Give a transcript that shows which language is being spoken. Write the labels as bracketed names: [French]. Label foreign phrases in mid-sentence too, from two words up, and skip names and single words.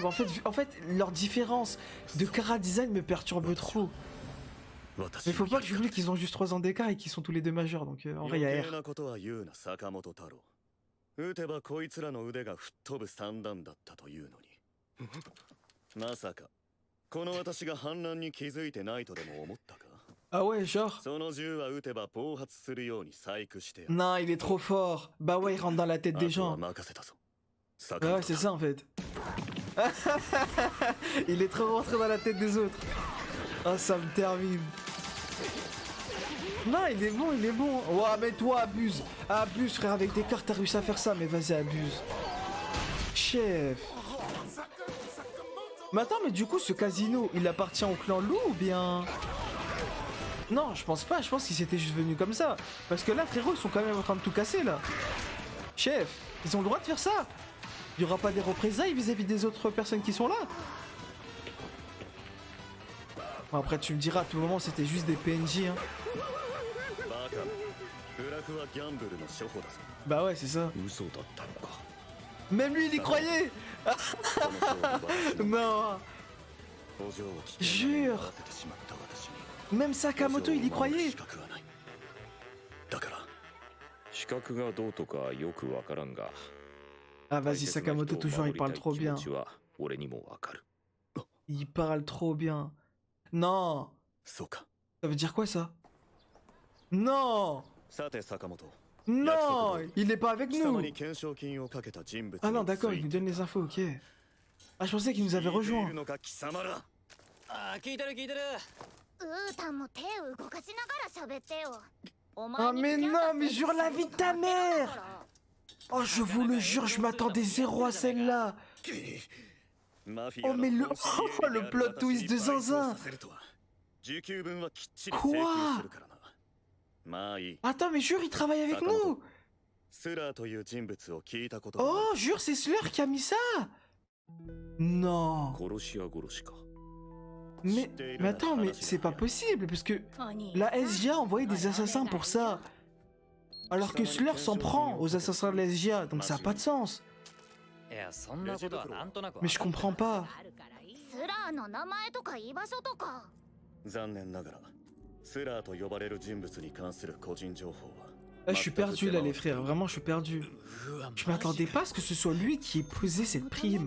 [French] En fait, leur différence de cara design me perturbe trop. Mais faut pas que j'oublie qu'ils ont juste 3 ans d'écart et qu'ils sont tous les deux majeurs, donc en vrai, il y a [Japanese] 余計 R. なことは言うな坂本太郎撃てばこいつらの腕が吹っ飛ぶ三段だったというのにまさかこの私が反乱に気づいてないとでも思ったか [French] Ah ouais, genre. [Japanese] その銃は撃てば暴発するように細工してやる [French] Non, il est trop fort. Bah ouais, il rentre dans la tête des [Japanese] あとは [French] gens. [Japanese] 任せたぞ [French] Bah ouais, c'est ça en fait. Il est trop rentré dans la tête des autres. Ah, ça me termine. Non, il est bon, il est bon. Ouais, mais toi, abuse. Abuse, frère, avec des cartes, t'as réussi à faire ça, mais vas-y, abuse. Chef. Mais attends, mais du coup, ce casino, il appartient au clan loup ou bien... Non, je pense pas, je pense qu'ils étaient juste venus comme ça. Parce que là, frérot, ils sont quand même en train de tout casser, là. Chef, ils ont le droit de faire ça. Il y aura pas des représailles vis-à-vis des autres personnes qui sont là. Bon, après, tu me diras, à tout moment, c'était juste des PNJ, hein. [Japanese] バカブラフはギャンブルの処方だぞ [French] Bah ouais, c'est ça. [Japanese] 嘘だったのか [French] Même lui, il y croyait. [Japanese] この勝負は私の [French] Non. [Japanese] 補助を危険に [French] Jure. [Japanese] 合わせてしまった私に [French] Même Sakamoto, il y [Japanese] 補助を守る [French] croyait. [Japanese] 資格はないだから資格がどうとかよくわからんが [French] Ah, vas-y, Sakamoto, toujours, il parle trop bien. [Japanese] 気持ちは俺にもわかる [French] Il parle trop bien. Non. [Japanese] そうか [French] Ça veut dire quoi, ça? Non. [Japanese] さて坂本 [French] Non. Il est pas avec [Japanese] 貴様 [French] nous. [Japanese] に懸賞金をかけた人物 [French] Ah non, [Japanese] に [French] d'accord, [Japanese] つい [French] il nous [Japanese] て [French] donne les infos, ok. Ah, je pensais qu'il nous avait [Japanese] 聞いてい [French] rejoints. [Japanese] るのか貴様らあー聞いてる聞いてるウータンも手を動かしながら喋ってよお Ah, 前 [French] mais [Japanese] に [French] non, mais jure la vie de ta mère. Oh, je vous le jure, je m'attendais zéro à celle-là. [Japanese] マフィア [French] Oh, mais le... [Japanese] の知り合い [French] le [Japanese] である [English] plot twist [French] de [Japanese] 私に賠償 [French] Zinzin. [Japanese] させるとは時給分はきっちり請求するからなまあいい。 [French] Attends, mais jure, il travaille avec nous. [Japanese] スラーという人物を聞いたことがある。 [French] Oh, jure, c'est Slur qui a mis ça. Non. [Japanese] 殺し屋殺しか。 [French] Mais attends, mais c'est pas possible, parce que la SGA a envoyé des assassins pour ça. Alors que Slur s'en prend aux assassins de la SGA, donc ça a pas de sens. [Japanese] いやそんなことはなんとなく [French] Mais je comprends pas. [Japanese] スラーの名前とか居場所とか。残念ながら、スラーと呼ばれる人物に関する個人情報は。 [French] Là, je suis perdu, là, les frères. Vraiment, je suis perdu. Je m'attendais pas à ce que ce soit lui qui ait posé cette prime.